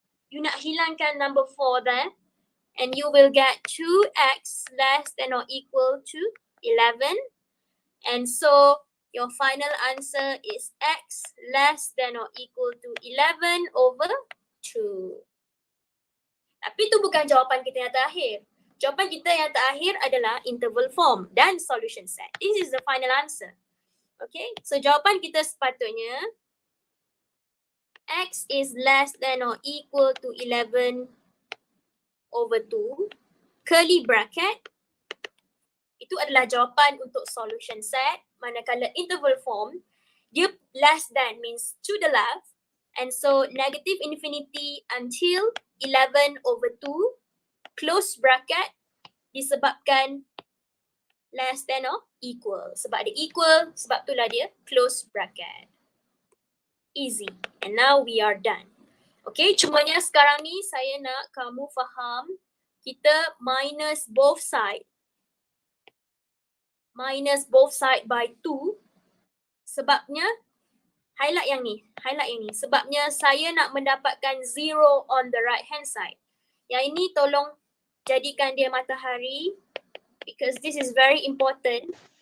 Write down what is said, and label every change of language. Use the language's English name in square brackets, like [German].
[English] You [Malay] nak hilangkan [English] number 4 there. And you will get 2x less than or equal to 11. And so your final answer is x less than or equal to 11 over 2. [Malay] Tapi itu bukan jawapan kita yang terakhir. Jawapan kita yang terakhir adalah interval form dan solution set. [English] This is the final answer. Okay, so [Malay] jawapan kita sepatutnya [English] x is less than or equal to 11 over 2, curly bracket, [Malay] itu adalah jawapan untuk [English] solution set. Manakala interval form, dia less than means to the left, and so negative infinity until 11 over 2, close bracket, disebabkan less than or equal. [Malay] Sebab dia equal, sebab itulah dia close bracket. [English] Easy. And now we are done. Okay, [Malay] cumanya sekarang ni saya nak kamu faham kita [English] minus both side. Minus both side by 2. [Malay] Sebabnya, highlight yang ni. Sebabnya saya nak mendapatkan 0 [English] on the right hand side. [Malay] Yang ini tolong jadikan dia matahari. [English] Because this is very important.